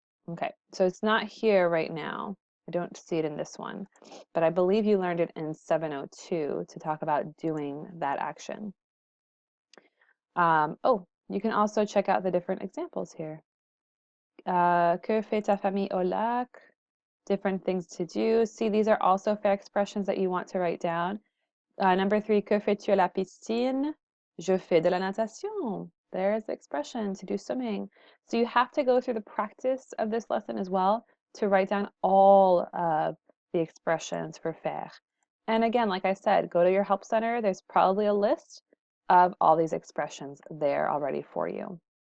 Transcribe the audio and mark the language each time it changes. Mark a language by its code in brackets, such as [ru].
[en] Okay, so it's not here right now. I don't see it in this one, but I believe you learned it in 702 to talk about doing that action. Oh, you can also check out the different examples here. [fr] Que fait ta famille au lac? [en] Different things to do. See, these are also faire expressions that you want to write down. Number 3, [fr] que fais-tu à la piscine? Je fais de la natation. [en] There's the expression, to do swimming. So you have to go through the practice of this lesson as well to write down all of the expressions for faire. And again, like I said, go to your help center. There's probably a list of all these expressions there already for you.